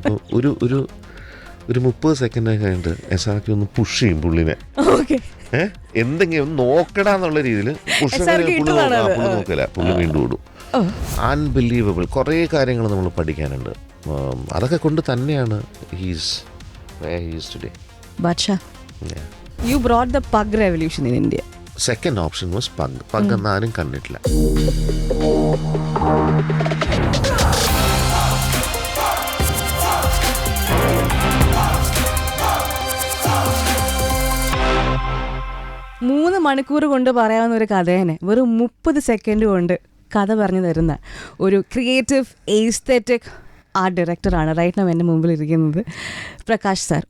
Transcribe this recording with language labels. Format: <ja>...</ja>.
<ml>അപ്പോൾ ഒരു 30 സെക്കൻഡ് കഴിഞ്ഞിട്ട് എസ്ആർക്കി ഒന്ന് പുഷ് ചെയ്യും പുള്ളിനെ. എന്തെങ്കിലും ഒന്ന് നോക്കടാന്നുള്ള രീതിയിൽ പുള്ളി നോക്കില്ല, പുള്ളി വീണ്ടും ഓടും. അൺബിലീവബിൾ. കുറേ കാര്യങ്ങൾ നമ്മൾ പഠിക്കാനുണ്ട്. അതൊക്കെ കൊണ്ട് തന്നെയാണ്</ml> <en>He's where he is today. Badsha, you brought the pug revolution in India. Second option was pug.</en> <ml>Pug എന്നാരും കണ്ടിട്ടില്ല. മൂന്ന് മണിക്കൂർ കൊണ്ട് പറയാവുന്ന ഒരു കഥേനെ വെറും 30 സെക്കൻഡ് കൊണ്ട് കഥ പറഞ്ഞു തരുന്ന ഒരു ക്രിയേറ്റീവ് എസ്തെറ്റിക് ആർട്ട് ഡയറക്ടറാണ്</ml> <en>right now</en> <ml>എൻ്റെ മുമ്പിൽ ഇരിക്കുന്നത്, പ്രകാശ് സാർ.</ml>